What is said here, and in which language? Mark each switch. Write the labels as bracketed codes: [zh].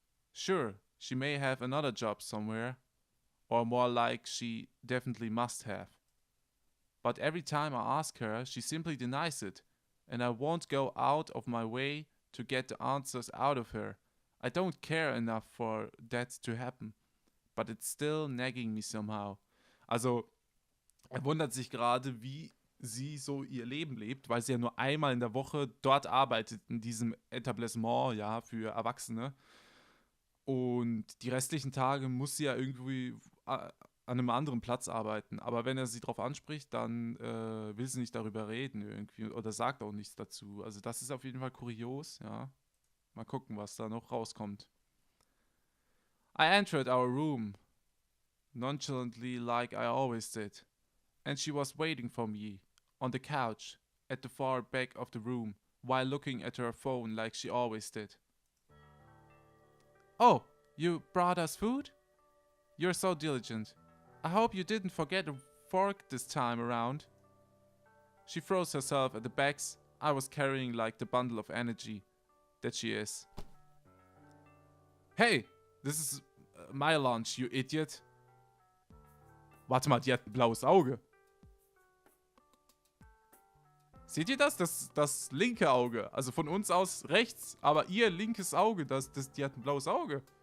[en] Sure, she may have another job somewhere, or more like she definitely must have. But every time I ask her, she simply denies it, and I won't go out of my way to get the answers out of her. I don't care enough for that to happen, but it's still nagging me somehow. [de] Also, er wundert sich gerade, wie sie so ihr Leben lebt, weil sie ja nur einmal in der Woche dort arbeitet, in diesem Etablissement, ja, für Erwachsene. Und die restlichen Tage muss sie ja irgendwie an einem anderen Platz arbeiten. Aber wenn er sie darauf anspricht, dann will sie nicht darüber reden irgendwie oder sagt auch nichts dazu. Also das ist auf jeden Fall kurios, ja. Mal gucken, was da noch rauskommt. [en] I entered our room, nonchalantly like I always did, and she was waiting for me, on the couch, at the far back of the room, while looking at her phone like she always did. Oh, you brought us food? You're so diligent. I hope you didn't forget a fork this time around. She throws herself at the bags I was carrying like the bundle of energy that she is. Hey, this is my lunch, you idiot. [de] Warte mal, die hat ein blaues Auge. Seht ihr das? Das linke Auge. Also von uns aus rechts, aber ihr linkes Auge, die hat ein blaues Auge.